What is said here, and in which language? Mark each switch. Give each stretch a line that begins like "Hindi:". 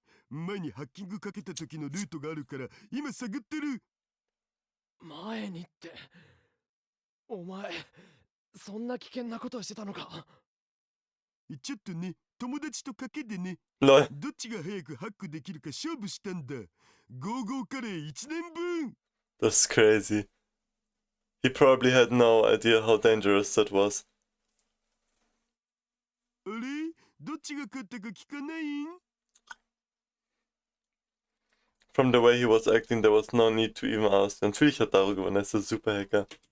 Japanese: 前にハッキングかけた時のルートがあるから今探ってる。前にって。お前、そんな危険なことをしてたのか？ちょっとね、友達と賭けでね。
English: Lol.
Japanese: どっちが早くハックできるか勝負したんだ。ゴーゴーカレー1年分。
English: That's crazy. He probably had no idea how dangerous that was.
Japanese: あれどっちが勝ったか聞かないん？
English: From the way he was acting, there was no need to even ask.
German: Natürlich hat Daru gewonnen, er ist der Superhacker.